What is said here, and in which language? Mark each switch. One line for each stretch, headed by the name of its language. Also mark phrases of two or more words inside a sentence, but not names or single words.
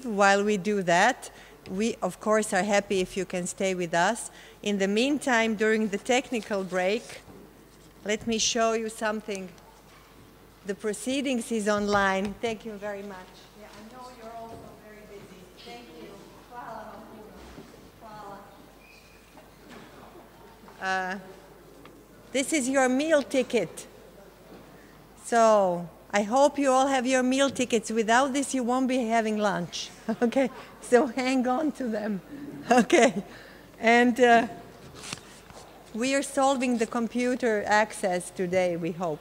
English: While we do that, we of course are happy if you can stay with us. In the meantime, during the technical break, let me show you something. The proceedings is online. Thank you very much. Yeah, I know you're also very busy. Thank you.
Bosnian: Hvala vam puno. Hvala.
English: This is your meal ticket. So I hope you all have your meal tickets. Without this, you won't be having lunch. Okay, so hang on to them. Okay, and we are solving the computer access today, we hope.